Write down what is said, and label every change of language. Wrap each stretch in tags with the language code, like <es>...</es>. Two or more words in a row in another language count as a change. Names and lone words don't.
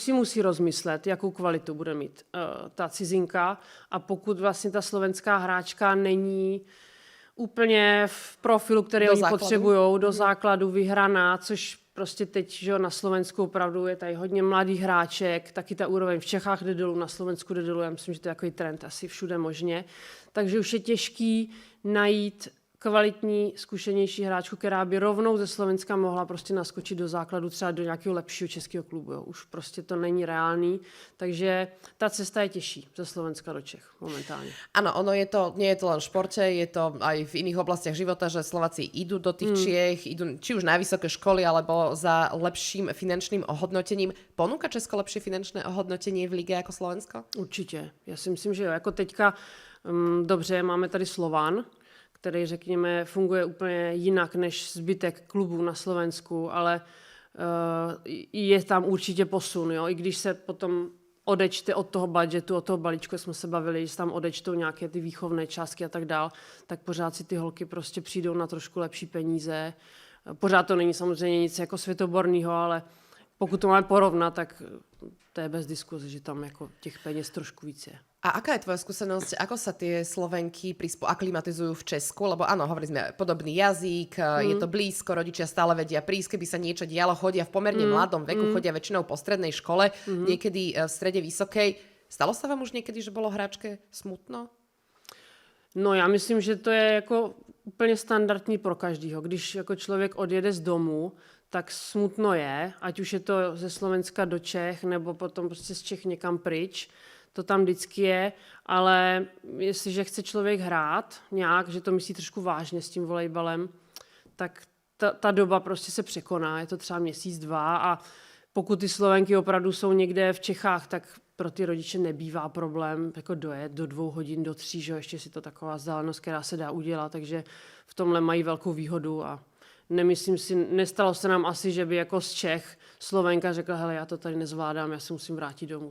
<cs>si musí rozmyslet, jakou kvalitu bude mít ta cizinka, a pokud vlastně ta slovenská hráčka není úplně v profilu, který oni potřebují, do základu vyhraná, což prostě teď, že na Slovensku opravdu je tady hodně mladých hráček, taky ta úroveň v Čechách jde dolů, na Slovensku jde dolů, já myslím, že to je takový trend asi všude možně, takže už je těžký najít kvalitní, zkušenější hráčku, která by rovnou ze Slovenska mohla prostě naskočit do základu třeba do nějakého lepšího českého klubu. Jo. Už prostě to není reálný, takže ta cesta je těžší ze Slovenska do Čech momentálně.</cs> <sk>Áno, nie je to len v športe, je to aj v iných oblastiach života, že Slováci idú do tých Čiech, idú či už na vysoké školy, alebo za lepším finančným ohodnotením. Ponúka Česko lepšie finančné ohodnotenie v lige jako Slovensko?</sk> <cs>Určitě. Já si myslím, že jo. Jako teďka, dobře, máme tady Slovan, který, řekněme, funguje úplně jinak než zbytek klubů na Slovensku, ale je tam určitě posun, jo? I když se potom odečte od toho budgetu, od toho balíčku, jsme se bavili, že se tam odečtou nějaké ty výchovné částky a tak dál, tak pořád si ty holky prostě přijdou na trošku lepší peníze. Pořád to není samozřejmě nic jako světoborného, ale pokud to máme porovnat, tak to je bez diskuze, že tam jako těch peněz trošku víc je.</cs> <sk>A aká je tvoja skúsenosť, ako sa tie Slovenky aklimatizujú v Česku? Lebo áno, hovorili sme podobný jazyk, je to blízko, rodičia stále vedia prísť, keby sa niečo dialo, chodia v pomerne mladom veku, chodia väčšinou po strednej škole, niekedy v strede vysokej. Stalo sa vám už niekedy, že bolo hráčke smutno?</sk> <cs>No já myslím, že to je jako úplně standardní pro každýho. Když jako člověk odjede z domu, tak smutno je, ať už je to ze Slovenska do Čech, nebo potom prostě z Čech někam pryč. To tam vždycky je, ale jestliže chce člověk hrát nějak, že to myslí trošku vážně s tím volejbalem, tak ta doba prostě se překoná, je to třeba měsíc, dva, a pokud ty Slovenky opravdu jsou někde v Čechách, tak pro ty rodiče nebývá problém jako dojet do 2 hodin, do 3, že ještě si to taková vzdálenost, která se dá udělat, takže v tomhle mají velkou výhodu a nemyslím si, nestalo se nám asi, že by jako z Čech Slovenka řekla, hele, já to tady nezvládám, já se musím vrátit domů.</cs>